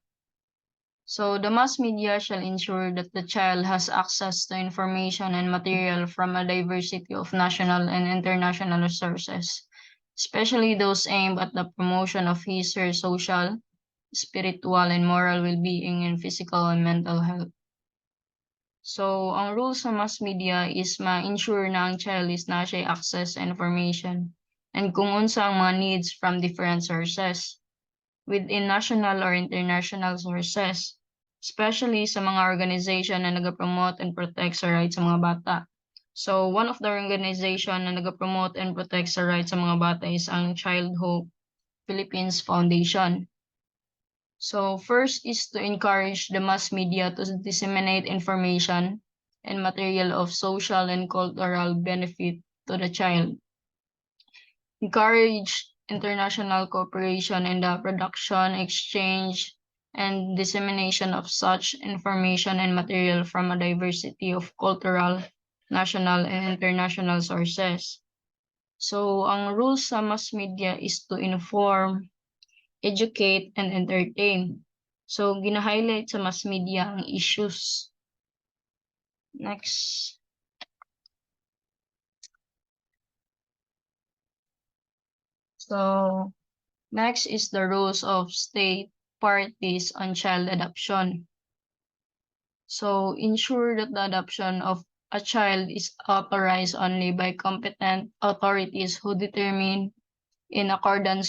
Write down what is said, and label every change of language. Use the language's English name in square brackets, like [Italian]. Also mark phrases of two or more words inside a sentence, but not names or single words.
[English] So, the mass media shall ensure that the child has access to information and material from a diversity of national and international sources, especially those aimed at the promotion of his or her social, spiritual, and moral well-being and physical and mental health. So, [Cebuano] ang rules sa [English] mass media [Cebuano] is ma-ensure na ang [English] child is [Cebuano] na siya access sa [English] information and [Cebuano] kung unsa ang mga [English] needs from different sources within national or international sources, [Cebuano] especially sa mga organization na nagapromote [English] and protect [Cebuano] sa rights sa mga bata. [English] So, one of the organization [Cebuano] na nagapromote [English] and protect [Cebuano] sa rights sa mga bata is ang Child Hope Philippines Foundation. [English] So first is to encourage the mass media to disseminate information and material of social and cultural benefit to the child. Encourage international cooperation in the production, exchange, and dissemination of such information and material from a diversity of cultural, national, and international sources. So ang rules sa mass media is to inform, educate, and entertain. [Cebuano] So, gina-highlight sa [English] mass media [Cebuano] ang issues. [English] Next. So, next is the rules of state parties on child adoption. So, ensure that the adoption of a child is authorized only by competent authorities who determine in accordance